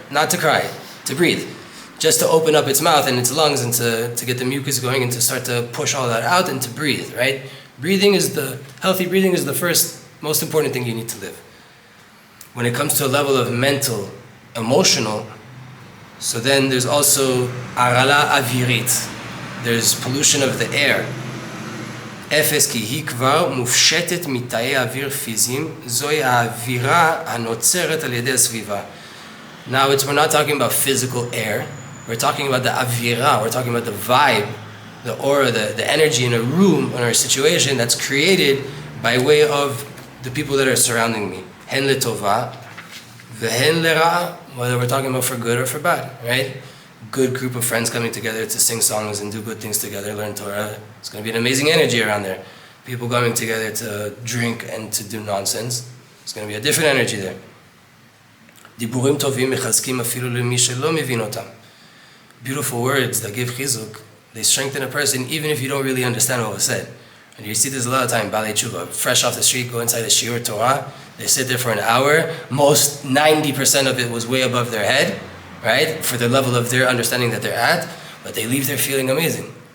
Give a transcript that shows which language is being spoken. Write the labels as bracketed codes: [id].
[en] Not to cry, to breathe. Just to open up its mouth and its lungs and to get the mucus going and to start to push all that out and to breathe, right? Healthy breathing is the first most important thing you need to live. When it comes to a level of mental, emotional, so then there's also arala avirit. There's pollution of the air. [he] אפס כי היא כבר מופשטת מתאי אוויר פיזיים, זוהי האווירה הנוצרת על ידי הסביבה. [en] Now we're not talking about physical air, we're talking about the avira, we're talking about the vibe, the aura, the energy in a room, in a situation that's created by way of the people that are surrounding me. [he] Hen letova, vehen lera, [en] whether we're talking about for good or for bad, right? Good group of friends coming together to sing songs and do good things together, learn Torah. It's going to be an amazing energy around there. People coming together to drink and to do nonsense. It's going to be a different energy there. [he] דיבורים טובים מחזקים אפילו למי שלא מבין אותם. [en] Beautiful words that give chizuk, they strengthen a person even if you don't really understand what was said. And you see this a lot of time, Balei Tshuva, fresh off the street, go inside a shiur Torah, they sit there for an hour, most 90% of it was way above their head, right? For the level of their understanding that they're at, but they leave there feeling amazing.